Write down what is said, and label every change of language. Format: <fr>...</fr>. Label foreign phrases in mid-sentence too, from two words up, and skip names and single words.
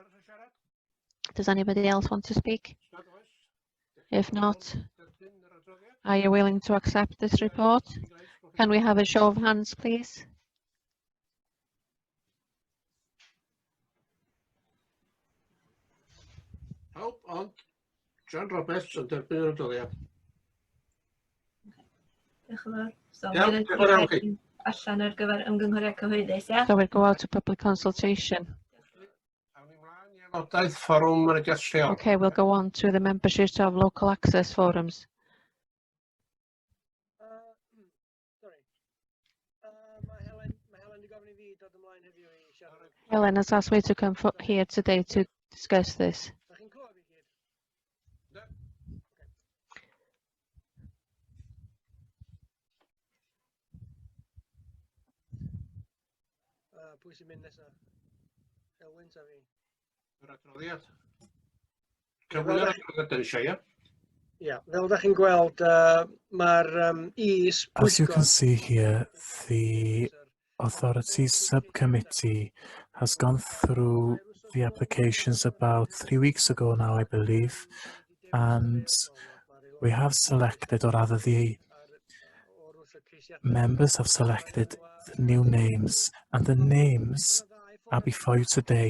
<en>Does anybody else want to speak? If not, are you willing to accept this report? Can we have a show of hands, please?</en> <cy>Help on John Roberts yn derbyn yr adroddiad. Diolch yn fawr. So, Iawn, diolch yn fawr chi. allan ar gyfer ymgynghoriad cyhoeddus, ia?</cy> <en>So we'll go out to public consultation.</en> <cy>Aelodaeth fforwm mynediad lleol.</cy> <en>Okay, we'll go on to the membership of local access forums. Helen has asked me to come here today to discuss this.</en> <cy>Pwy sy'n mynd nesa? Elwyn ta fi? Yr adroddiad. Cyflwyno'r adroddiad yn eisiau, ie? Ia, fel ydych chi'n gweld, mae'r is...</cy> <en>As you can see here, the Authorities Subcommittee has gone through the applications about 3 weeks ago now, I believe, and we have selected, or rather the members have selected the new names, and the names are before you today.</en>